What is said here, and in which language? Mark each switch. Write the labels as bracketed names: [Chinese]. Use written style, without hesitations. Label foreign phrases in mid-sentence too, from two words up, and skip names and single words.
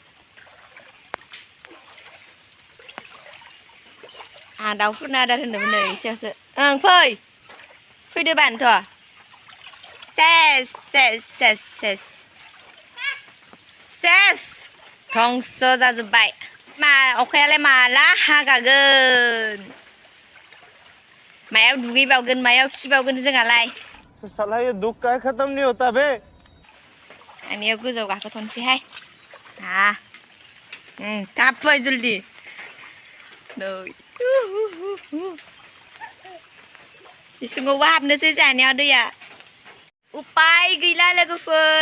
[Bodo] आं दाउफोरनो आदार होनदोंमोन नै एसेयावसो ओं फैदो बानोथ' सेस धंस जाजोब्बाय अखायालाय माला हागागोन मायाव दुगैबावगोन मायाव खिबावगोन जोंहालाय [Hindi] साला ये दुख का खत्म नहीं होता बे [Bodo] आंनियाव गोजौ गाखोथ'नोसैहाय थाब फै जल्दि नै इसिङावबो हाबनोसै जानायाव दैया उपाय गैला लोगोफोर